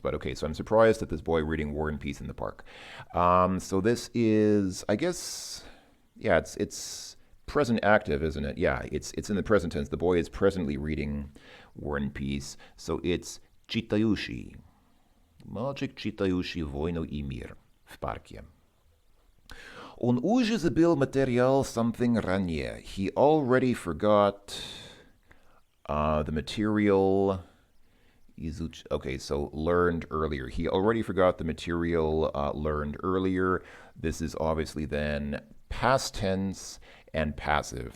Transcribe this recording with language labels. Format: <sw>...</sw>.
<en>But okay, so I'm surprised at this boy reading War and Peace in the park. So this is, I guess, yeah, it's present active, isn't it? Yeah, it's in the present tense. The boy is presently reading War and Peace. So it's читающий.</en> <ru>Мальчик, читающий «Войну и мир» в парке. Он уже забыл материал</ru> <en>something</en> <ru>ранее.</ru> <en>He already forgot the material. Okay, so learned earlier. He already forgot the material learned earlier. This is obviously then past tense and passive.</en>